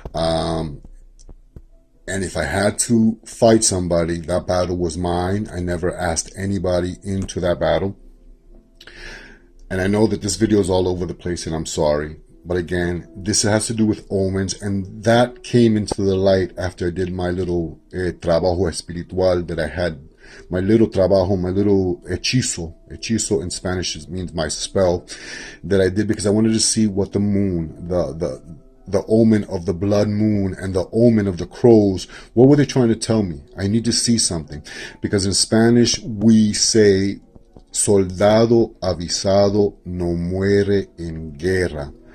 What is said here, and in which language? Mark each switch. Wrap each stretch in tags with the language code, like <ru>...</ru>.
<en>And if I had to fight somebody, that battle was mine. I never asked anybody into that battle. And I know that this video is all over the place, and I'm sorry. But again, this has to do with omens, and that came into the light after I did my little</en> <es>trabajo espiritual</es> <en>that I had. My little trabajo, my little hechizo. Hechizo in Spanish means my spell that I did, because I wanted to see what the moon, the omen of the blood moon and the omen of the crows, what were they trying to tell me? I need to see something, because in Spanish we say,</en> <es>soldado avisado no muere en guerra.</es>